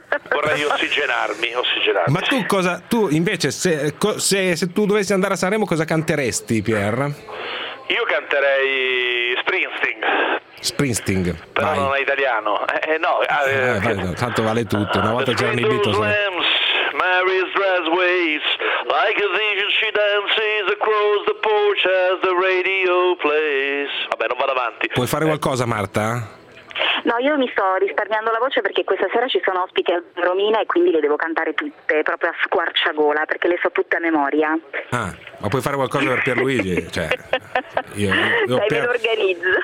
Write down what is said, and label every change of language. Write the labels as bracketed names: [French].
[Italian] Vorrei ossigenarmi. Ma tu cosa, tu invece, se tu dovessi andare a Sanremo, cosa canteresti, Pier? Io canterei Springsteen. Springsteen. Però vai. Non è italiano. No, tanto vale tutto. Una volta c'erano i Beatles. [English] Mary's dress waves like a vision, she dances across the porch as the radio plays. [Italian] Vabbè, non vado avanti. Puoi fare qualcosa, Marta? No, io mi sto risparmiando la voce perché questa sera ci sono ospiti a Romina e quindi le devo cantare tutte proprio a squarciagola perché le so tutte a memoria. Ah, ma puoi fare qualcosa per Pierluigi? Cioè, io dai, Pier, me lo organizzo.